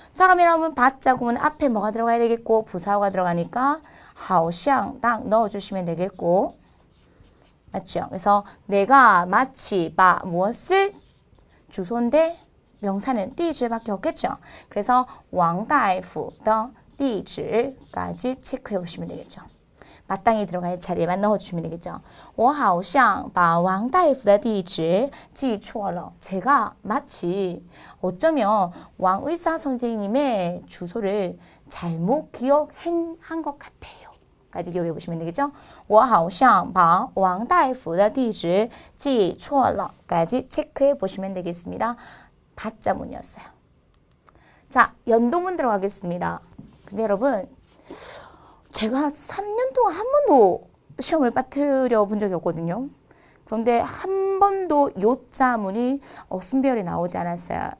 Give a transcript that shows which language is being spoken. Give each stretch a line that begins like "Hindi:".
Korean: 자, 그럼 여러분 받자구문 앞에 뭐가 들어가야 되겠고 부사어가 들어가니까 好像 딱 넣어주시면 되겠고 맞죠? 그래서 내가 마치 바 무엇을 주소인데 명사는 地址밖에 없겠죠. 그래서 왕다이프의 地址까지 체크해 보시면 되겠죠. 마땅히 들어갈 자리에만 넣어주시면 되겠죠.
Chinese: 我好像把王大夫的地址记错了.
Korean: 제가 마치 어쩌면 왕 의사 선생님의 주소를 잘못 기억한 것 같아요. 까지 기억해 보시면 되겠죠.
Chinese: 我好像把王大夫的地址记错了.
Korean: 까지 체크해 보시면 되겠습니다. 받자문이었어요. 자, 연동문 들어가겠습니다. 근데 여러분 제가 3년 동안 한 번도 시험을 빠뜨려 본 적이 없거든요. 그런데 한 번도 요자문이 어순별이 나오지 않았어요.